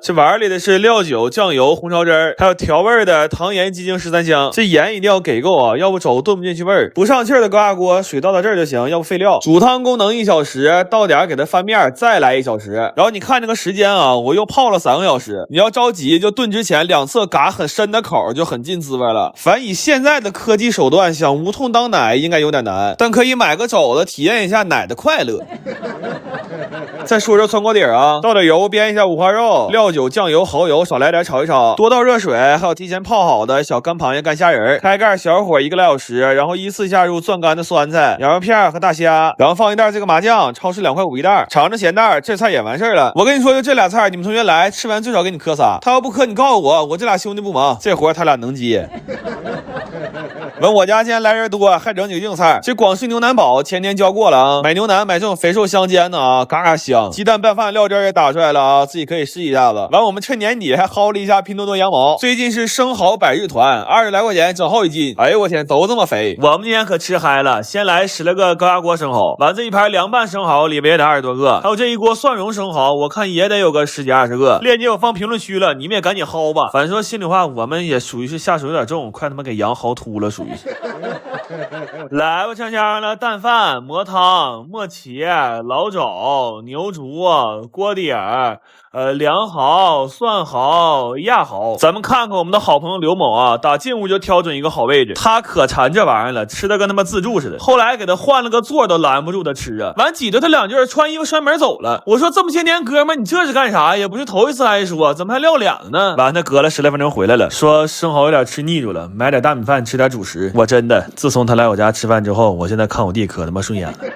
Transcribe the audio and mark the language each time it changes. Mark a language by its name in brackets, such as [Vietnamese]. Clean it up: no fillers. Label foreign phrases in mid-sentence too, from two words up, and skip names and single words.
[Chinese] 這碗裡的是料酒、醬油、紅燒汁兒，還有調味的糖鹽雞精13香。這鹽一定要給夠啊，要不肘子燉不進去味兒。不上氣兒的高壓鍋，水倒到這兒就行，要不廢料。煮湯功能1小時，到點給它翻面，再來1小時。然後你看這個時間啊，我又泡了3個小時。你要着急，就燉之前2 側嘎很深的口，就很进滋味了。凡以現在的科技手段，想无痛當奶应該有點難，但可以買個肘子體驗一下奶的快樂。再說說涮鍋底啊，倒點油煸一下五花肉，料酒、醬油、蚝油少來點炒一炒，多倒热水，還有提前泡好的小乾螃蟹、乾蝦仁，開蓋小火1個来小時，然後依次下入攥干的酸菜、羊肉片和大蝦，然後放一袋這個麻醬，超市2塊5一袋，嘗着鹹淡，這菜也完事兒了。我跟你說，就這俩菜，你們同學來吃完最少給你磕仨，他要不磕你告訴我這俩兄弟不忙，這活他俩能接。问我家今天来人多，还整几个硬菜。这广式牛腩煲前天教过了啊，买牛腩买这种肥瘦相间的啊，嘎嘎香。鸡蛋拌饭料汁也打出来了啊，自己可以試一下子。完，我們趁年底還薅了一下拼多多羊毛，最近是生蠔百日團，20來塊錢整好1斤。哎呦我天，都這麼肥！我們今天可吃嗨了，先來10來個高壓鍋生蠔，完這一盤涼拌生蠔裡邊也得20多個，還有這一鍋蒜蓉生蠔，我看也得有個10幾20個。鏈接我放評論區了，你們也趕緊薅吧。反正說心裡話，我們也屬於是下手有點重，快他媽給羊薅禿了，屬於是。來吧，香香的蛋飯、磨湯、磨茄、老肘、牛竹、鍋底兒。涼蠔、蒜蠔、鴨蠔，咱們看看我們的好朋友劉某啊，打進屋就挑準一個好位置，他可饞這玩意兒了，吃的跟他媽自助似的。後來給他換了個座都攔不住他吃啊，完擠着他2句，穿衣服摔門走了。我說這麼些年哥們兒，你這是幹啥？也不是頭一次挨說，怎麼還撂臉了呢？完他隔了10來分鐘回來了，說生蠔有點吃膩住了，買點大米飯吃點主食。我真的，自從他來我家吃飯之後，我現在看我弟可他媽順眼了。